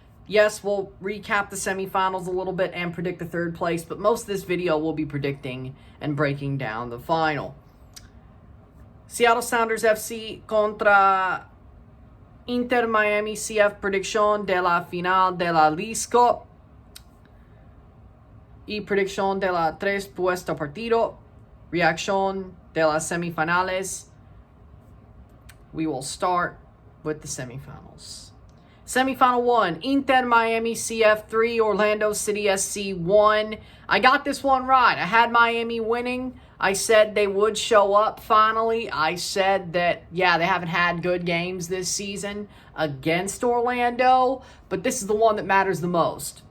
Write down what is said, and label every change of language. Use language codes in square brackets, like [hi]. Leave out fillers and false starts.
[en] Yes, we'll recap the semifinals a little bit and predict the third place, but most of this video will be predicting and breaking down the final. [es] Seattle Sounders FC contra Inter Miami CF, predicción de la final de la Leagues Cup y predicción de la tres puesta partido, reacción de las semifinales. [en] We will start with the semifinals. Semifinal 1, Inter Miami CF 3, Orlando City SC 1. I got this one right. I had Miami winning. I said they would show up finally. I said that, yeah, they haven't had good games this season against Orlando, but this is the one that matters the most.